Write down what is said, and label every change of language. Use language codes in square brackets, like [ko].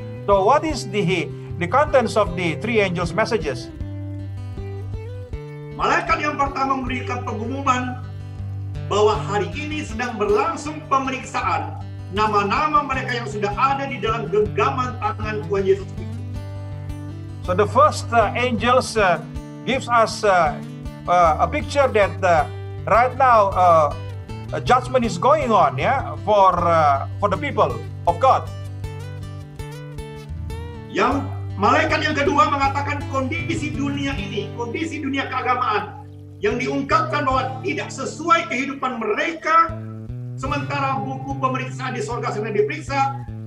[en] So what is the contents of the 3 angels' messages? [id] Malaikat yang pertama memberikan pengumuman bahwa hari ini sedang berlangsung pemeriksaan nama-nama mereka yang sudah ada di dalam genggaman tangan Tuhan Yesus Kristus. [en] So the first angels gives us a picture that right now a judgment is going on, for the people of God. [id] Yang malaikat yang kedua mengatakan kondisi dunia ini, kondisi dunia keagamaan yang diungkapkan bahwa tidak sesuai kehidupan mereka, sementara buku pemeriksaan di sorga sedang diperiksa.